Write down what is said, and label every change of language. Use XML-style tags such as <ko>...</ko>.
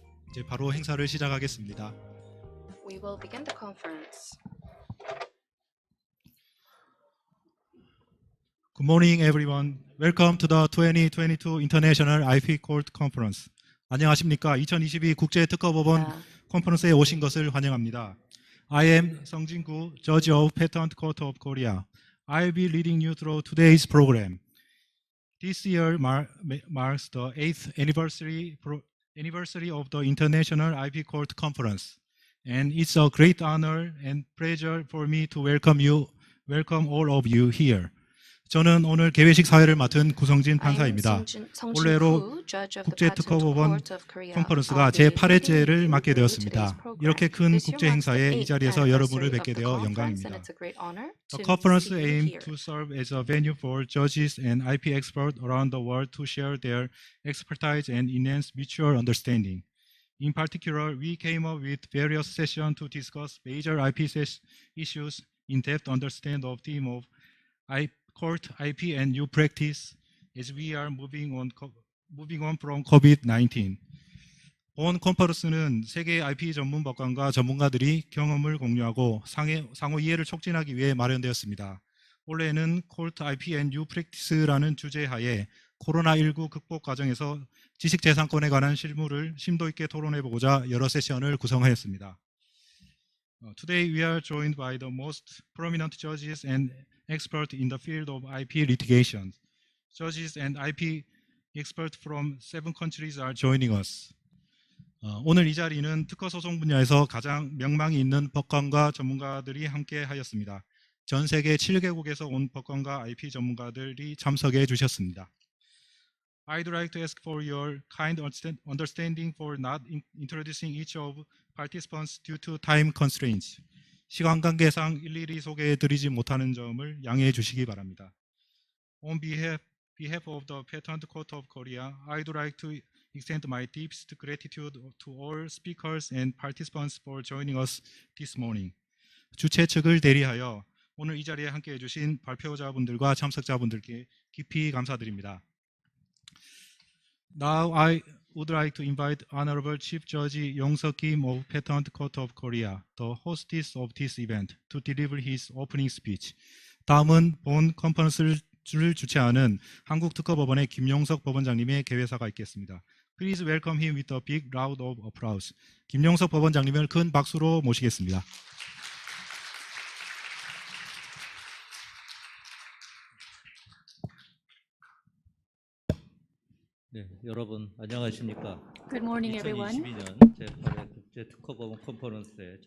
<ko>이제 바로 행사를 시작하겠습니다.</ko> <en>We will begin the conference. Good morning, everyone. Welcome to the 2022 International IP Court Conference.</en> <ko>안녕하십니까? 2022 국제 특허법원 컨퍼런스에 오신 것을 환영합니다.</ko> <en>I am 성진구, Judge of Patent Court of Korea. I'll be leading you through today's program. This year marks the 8th anniversary of the International IP Court Conference, and it's a great honor and pleasure for me to welcome all of you here.</en> <ko>저는 오늘 개회식 사회를 맡은 구성진 판사입니다. 올해로 국제특허법원 컨퍼런스가 제8회째를 맡게 되었습니다. 이렇게 큰 국제 행사에 이 자리에서 여러분을 뵙게 되어 영광입니다.</ko> <en>The conference aims to serve as a venue for judges and IP experts around the world to share their expertise and enhance mutual understanding. In particular, we came up with various sessions to discuss major IP issues, in-depth understand of theme of court IP and new practice as we are moving on from COVID-19.</en> <ko>본 컨퍼런스는 세계 IP 전문 법관과 전문가들이 경험을 공유하고 상호 이해를 촉진하기 위해 마련되었습니다. 올해는</ko> <en>Court IP and New Practice</en> <ko>라는 주제하에 코로나19 극복 과정에서 지식재산권에 관한 실무를 심도 있게 토론해보고자 여러 세션을 구성하였습니다.</ko> <en>Today we are joined by the most prominent judges and experts in the field of IP litigation. Judges and IP experts from 7 countries are joining us.</en> <ko>오늘 이 자리는 특허 소송 분야에서 가장 명망이 있는 법관과 전문가들이 함께 하였습니다. 전 세계 7개국에서 온 법관과 IP 전문가들이 참석해 주셨습니다.</ko> <en>I'd like to ask for your kind understanding for not introducing each of participants due to time constraints.</en> <ko>시간 관계상 일일이 소개해 드리지 못하는 점을 양해해 주시기 바랍니다.</ko> <en>On behalf of the Patent Court of Korea, I'd like to extend my deepest gratitude to all speakers and participants for joining us this morning.</en> <ko>주최 측을 대리하여 오늘 이 자리에 함께해 주신 발표자분들과 참석자분들께 깊이 감사드립니다.</ko> <en>Now I would like to invite Honorable Chief Judge Yong-seok Kim of Patent Court of Korea, the hostess of this event, to deliver his opening speech.</en> <ko>다음은 본 컨퍼런스를 주최하는 한국특허법원의 김용석 법원장님의 개회사가 있겠습니다.</ko> <en>Please welcome him with a big round of applause.</en> <ko>김용석 법원장님을 큰 박수로 모시겠습니다. 네, 여러분 안녕하십니까?</ko> <en>Good morning, everyone.</en> <ko>2022년 제8회 국제 특허법원 컨퍼런스에</ko>